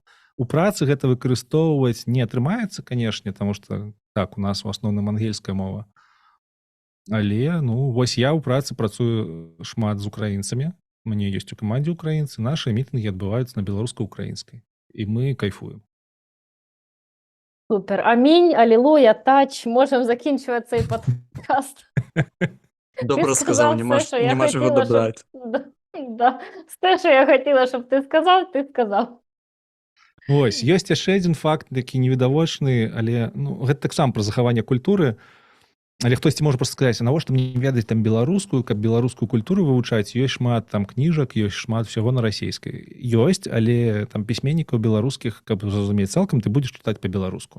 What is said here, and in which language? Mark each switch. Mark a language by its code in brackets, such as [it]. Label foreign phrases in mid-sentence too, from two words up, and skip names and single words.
[be] У працы гэта выкарыстоўваць не атрымаецца, канешне, таму што так, у нас у асноўным ангельская мова. Але, ну, вось я ў працы працую шмат з украінцамі. У мяне ёсць у камандзе украінцы, нашы мітынгі адбываюцца на беларуска-украінскай. І мы кайфуем. Супер. Амінь, алілуя, тач. [uk] Можемо закінчувати цей подкаст. Добре сказав сказав, все, що я нема чого хотіла, щоб- добрати. Да. Все, що я хотіла, щоб ти сказав, ти сказав. [be] Вось ёсць яшчэ адзін факт такі невідавочны, але ну гэта таксама пра захаванне культуры. Але хтосьці можа просто сказаць, а навошта мне ведаць там беларускую, каб беларускую культуру вывучаць, ёсць шмат там кніжак, ёсць шмат усяго на расійскай. Ёсць, але там пісьменнікаў беларускіх, каб зразумець цалкам, ты будзеш чытаць па-беларуску.